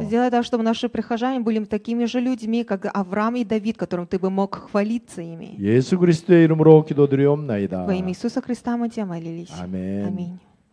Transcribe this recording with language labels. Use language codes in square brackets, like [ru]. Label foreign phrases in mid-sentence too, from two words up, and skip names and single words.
[ru] Сделай так, чтобы наши прихожане были такими же людьми, как Авраам и Давид, которым Ты бы мог хвалиться ими. [ko] 예수 그리스도의 이름으로 기도드리옵나이다. [ru] Во имя Иисуса Христа мы Тебя молились. [ko] 아멘. [ru] Аминь.